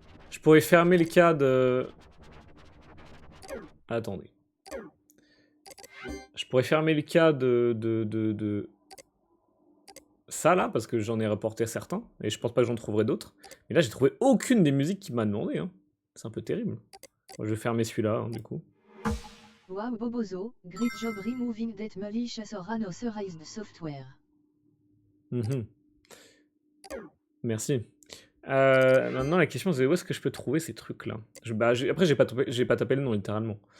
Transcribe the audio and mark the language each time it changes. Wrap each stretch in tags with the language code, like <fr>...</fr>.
<fr>Je pourrais fermer le cas de... Attendez. Je pourrais fermer le cas de... Ça là, parce que j'en ai reporté certains, et je pense pas que j'en trouverai d'autres. Mais là, j'ai trouvé aucune des musiques qu'il m'a demandé. Hein. C'est un peu terrible. Bon, je vais fermer celui-là, hein, du coup.</fr> <en>Wow Bobozo, great job removing that malicious or unauthorized software.</en> <fr>Merci. Maintenant, la question c'est où est-ce que je peux trouver ces trucs-là? Après, j'ai pas tapé le nom, littéralement.</fr>